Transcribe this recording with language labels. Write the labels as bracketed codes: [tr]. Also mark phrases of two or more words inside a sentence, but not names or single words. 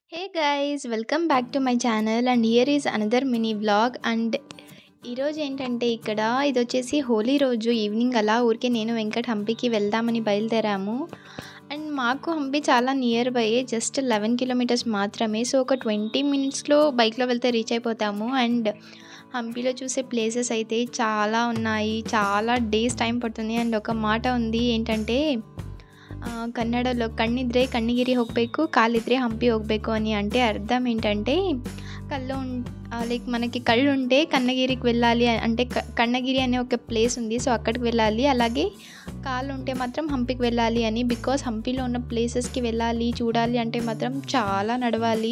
[en] Hey guys, welcome back to my channel and here is another mini vlog and [te] ఈరోజు ఏంటంటే ఇక్కడ ఇదొచ్చేసి హోలీ రోజు ఈవినింగ్ అలా ఊరికే నేను వెంకట్ హంపీకి వెళ్దామని బయలుదేరాము. అండ్ మాకు హంపీ చాలా [en] near by, just 11 kilometers [te] మాత్రమే. సో ఒక 20 మినిట్స్లో బైక్లో వెళ్తే రీచ్ అయిపోతాము. అండ్ హంపీలో చూసే ప్లేసెస్ అయితే చాలా ఉన్నాయి, చాలా [en] days time [te] పడుతుంది. అండ్ ఒక మాట ఉంది ఏంటంటే ಕನ್ನಡలో [kn] ಕಣ್ಣಿದ್ರೆ ಕಣ್ಣಿಗಿರಿ ಹೋಗಬೇಕು, ಕಾಲಿದ್ರೆ ಹಂಪಿ ಹೋಗಬೇಕು [te] అని. అంటే అర్థం ఏంటంటే లైక్ మనకి కళ్ళు ఉంటే కన్నగిరికి వెళ్ళాలి, అంటే కన్నగిరి అనే ఒక ప్లేస్ ఉంది, సో అక్కడికి వెళ్ళాలి. అలాగే కాళ్ళు ఉంటే మాత్రం హంపీకి వెళ్ళాలి అని. బికాస్ హంపీలో ఉన్న ప్లేసెస్కి వెళ్ళాలి, చూడాలి అంటే మాత్రం చాలా నడవాలి.